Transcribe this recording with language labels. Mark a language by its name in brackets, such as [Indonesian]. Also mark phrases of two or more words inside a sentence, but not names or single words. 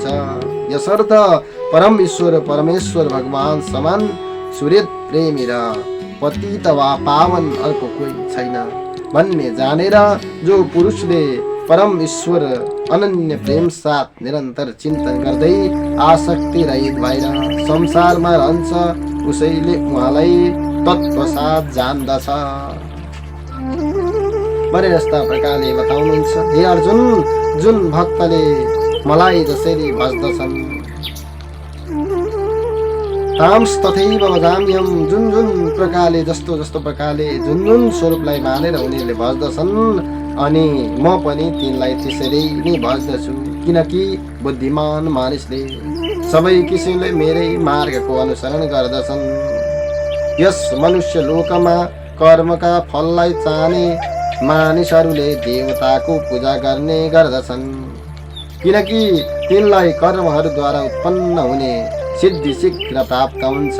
[Nepali] यसर्थ परम ईश्वर परमेश्वर भगवान समान सुहृद प्रेमी र पतित वा पावन अर्को कोही छैन भन्ने जानेर जो पुरुषले परम ईश्वर अनन्य प्रेम साथ निरन्तर चिन्तन गर्दै आसक्ति रहित भएर संसारमा रहन्छ, उसैले उहाँलाई तत्त्वसाथ जान्दछ भने यस्ता प्रकारले बताउनुहुन्छ। हे अर्जुन, जुन भक्तले मलाई जसरी भज्दछन् [Sanskrit] ताम्स तथैव भजाम्यहं, [Nepali] जुन जुन प्रकारले जस्तो जस्तो प्रकारले जुन जुन स्वरूपलाई मानेर उनीहरूले भज्दछन् अनि म पनि तिनलाई त्यसरी नै भज्दछु। किनकि बुद्धिमान मानिसले सबै किसिमले मेरै मार्गको अनुसरण गर्दछन्। यस मनुष्य लोकमा कर्मका फललाई चाहने मानिसहरूले देवताको पूजा गर्ने गर्दछन्, किनकि तिनलाई कर्महरूद्वारा उत्पन्न हुने सिद्धि शीघ्र प्राप्त हुन्छ।